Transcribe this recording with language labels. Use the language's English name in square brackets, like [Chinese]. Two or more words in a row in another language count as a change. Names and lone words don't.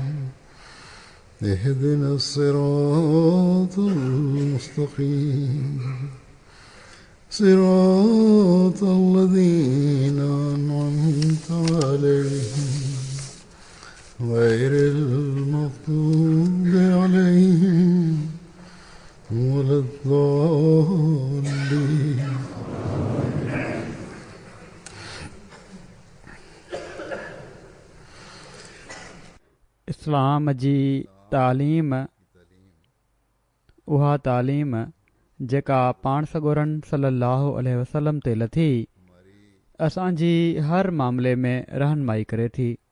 [Arabic] اهدنا الصراط المستقيم صراط الذين أنعمت عليهم غير المغضوب عليهم ولا الضالين. [Sindhi] इस्लाम जी तालीम उहा तालीम जेका पाण सॻोरन [Arabic] صلى الله عليه وسلم [Sindhi] ते लथी असांजी हर मामले में रहनुमाई करे थी।